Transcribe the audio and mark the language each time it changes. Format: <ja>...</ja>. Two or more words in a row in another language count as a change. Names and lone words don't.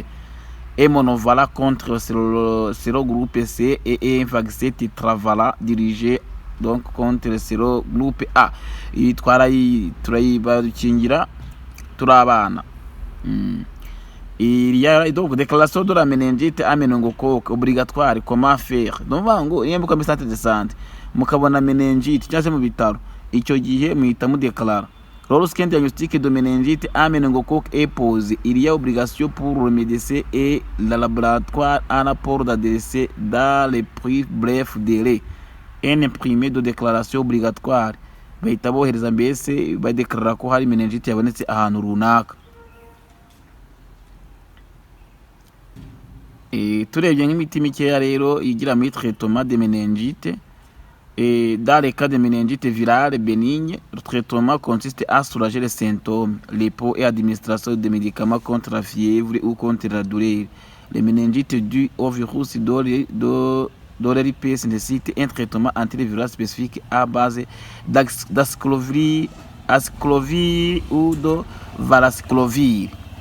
<fr>Et monovalent contre le sérogroupe C et un vaccin tétravalent dirigé donc contre le sérogroupe A.</fr> <rw>Turayibakingira turabana.</rw> <fr>Il y a donc déclaration de la méningite à méningocoque obligatoire. Comment faire? Donc</fr> <rw>ngo iyo mbuka</rw> <fr>centre de santé</fr> <rw>mukabona méningite cyangwa se mu bitaro, icyo gihe muhita mudeklara.</rw> <fr>Lorsqu'un diagnostic de méningite à méningocoque est posé, il y a obligation pour le médecin et le laboratoire un rapport d'adresse dans les plus brefs délais. Un imprimé de déclaration obligatoire.</fr> <rw>Bahita bohereza mbese badeklarara ko hari méningite yabonetse ahantu runaka. Turebye nk'imiti mikeya rero igira muri</rw> <fr>traitement de méningite. Et dans les cas de méningite virale bénigne, le traitement consiste à soulager les symptômes, les peaux et administration de médicaments contre la fièvre ou contre la douleur. Les méningites dues au virus d'Orypes nécessitent un traitement antiviral spécifique à base d'aciclovir ou de valacyclovir.</fr>